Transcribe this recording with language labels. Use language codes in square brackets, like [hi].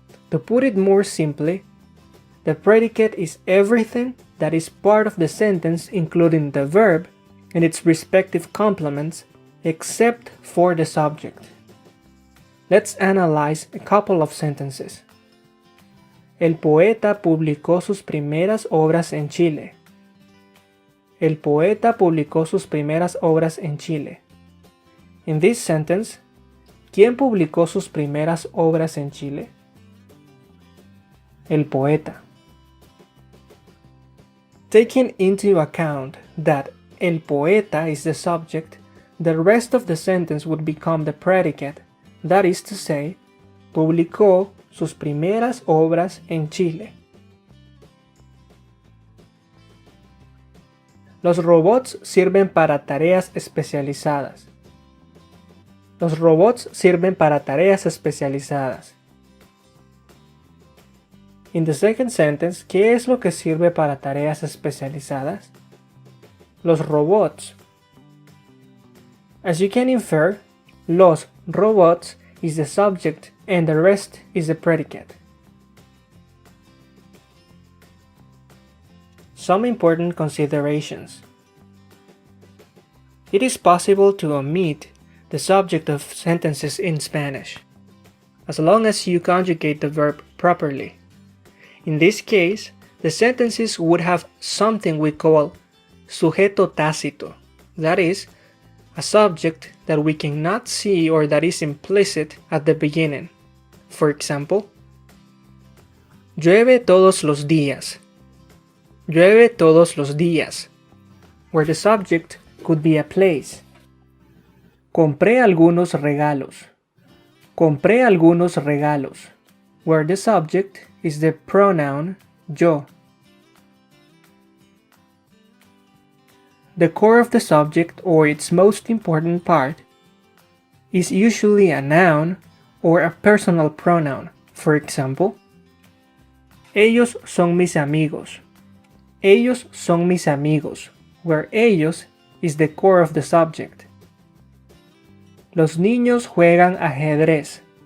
[en] To put it more simply, the predicate is everything that is part of the sentence, including the verb and its respective complements, except for the subject. Let's analyze a couple of sentences. [es] El poeta publicó sus primeras obras en Chile. El poeta publicó sus primeras obras en Chile. [en] In this sentence, [es] ¿quién publicó sus primeras obras en Chile? El poeta. [en] Taking into account that [es] el poeta [en] is the subject, the rest of the sentence would become the predicate, that is to say, [es] publicó sus primeras obras en Chile. Los robots sirven para tareas especializadas. Los robots sirven para tareas especializadas. [en] In the second sentence, [es] ¿qué es lo que sirve para tareas especializadas? los robots. [en] As you can infer, [es] los robots [en] is the subject and the rest is the predicate. Some important considerations. It is possible to omit the subject of sentences in Spanish, as long as you conjugate the verb properly. In this case, the sentences would have something we call sujeto tácito, that is, a subject that we cannot see or that is implicit at the beginning. For example, [es] llueve todos los días. Llueve todos los días, [en] where the subject could be a place. [es] Compré algunos regalos. Compré algunos regalos, [en] where the subject is the pronoun yo. The core of the subject, or its most important part, is usually a noun or a personal pronoun. For example, [es] ellos son mis amigos. Ellos son mis amigos, [en] where ellos is the core of the subject. [es] Los niños juegan ajedrez.